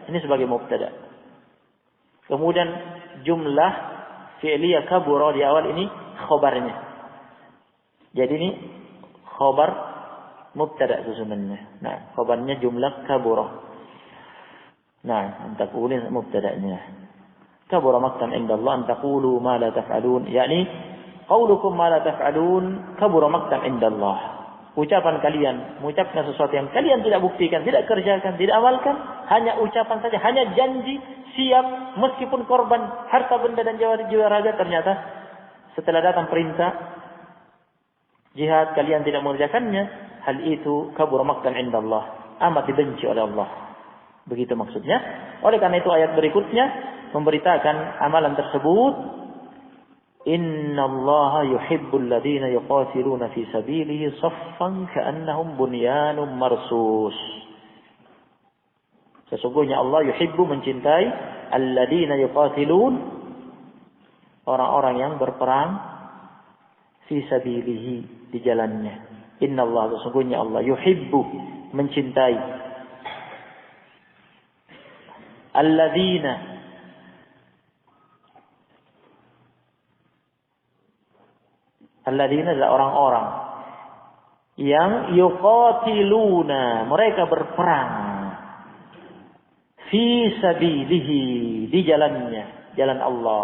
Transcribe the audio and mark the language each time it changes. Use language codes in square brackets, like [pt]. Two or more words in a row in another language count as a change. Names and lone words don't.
[id] Ini sebagai mubtada. Kemudian [ar] جملة فعلية كبر [id] di awal ini khabarnya. Jadi ini [ar] خبر مبتدأ [id] susunannya. Nah, khabarnya [ar] جملة كبر. [id] Nah, antaqulun mubtada'nya. [ar] كبر مقتا عند الله أن تقولوا ما لا تفعلون يعني قولكم ما لا تفعلون كبر مقتا عند الله. [id] Ucapan kalian, mengucapkan sesuatu yang kalian tidak buktikan, tidak kerjakan, tidak amalkan, hanya ucapan saja, hanya janji, siap, meskipun korban harta benda dan jiwa raga, ternyata setelah datang perintah jihad kalian tidak mengerjakannya, hal itu [ar] كبر مقتا عند الله, [id] amat dibenci oleh Allah. Begitu maksudnya. Oleh karena itu ayat berikutnya memberitakan amalan tersebut. [ar] إن الله يحب الذين يقاتلون في سبيله صفا كأنهم بنيان مرصوص. [id] Sesungguhnya Allah yuhibbu, mencintai, [ar] الذين يقاتلون, [id] orang-orang yang berperang [ar] في سبيله, [id] di jalannya. Innallaha, sesungguhnya Allah yuhibbu, mencintai, alladzina, alladzina adalah orang-orang yang yuqatiluna, mereka berperang, [ar] في سبيله, [id] di jalannya, jalan Allah.